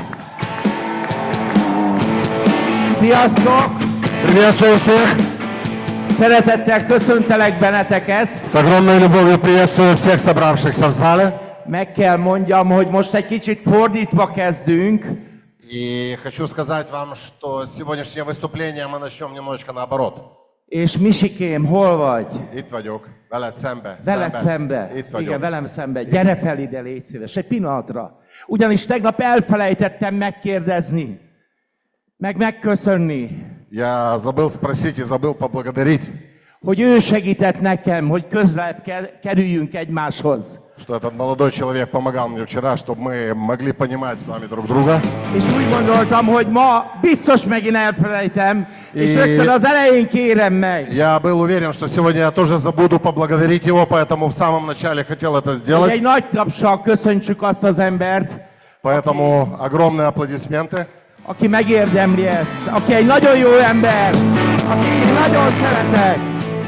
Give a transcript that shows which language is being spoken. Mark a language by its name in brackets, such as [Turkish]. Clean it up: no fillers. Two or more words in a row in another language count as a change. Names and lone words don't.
[Hungarian] Sziasztok! [Russian] Приветствую всех! [Hungarian] Szeretettel köszöntelek benneteket. [Russian] С огромной любовью приветствую всех собравшихся в зале. [Hungarian] Meg kell mondjam, hogy most egy kicsit fordítva kezdünk. [Russian] И хочу сказать вам, что сегодняшнее выступление мы начнем немножечко наоборот. [Hungarian] És Misikém, hol vagy? Itt vagyok, veled szembe. Veled szembe. Itt vagyok. Igen, velem szembe. Gyere fel ide, légy szíves, egy pillanatra. Ugyanis tegnap elfelejtettem megkérdezni, meg megköszönni, [Russian] Я забыл спросить и забыл поблагодарить, [Hungarian] hogy ő segített nekem, hogy közelebb kerüljünk egymáshoz. [Russian] что этот молодой человек помогал мне вчера, чтобы мы могли понимать с вами друг друга. [Hungarian] És úgy gondoltam, hogy ma biztos megint elfelejtem, és rögtön az elején kérem meg, [Russian] Я был уверен, что сегодня я тоже забуду поблагодарить его, поэтому в самом начале хотел это [Hungarian] hogy [Russian] сделать. [Hungarian] egy nagy tapsal köszöntsük azt az embert, [Russian] Поэтому огромные аплодисменты. [Hungarian] aki megérdemli ezt, aki egy nagyon jó ember, akit én nagyon szeretek.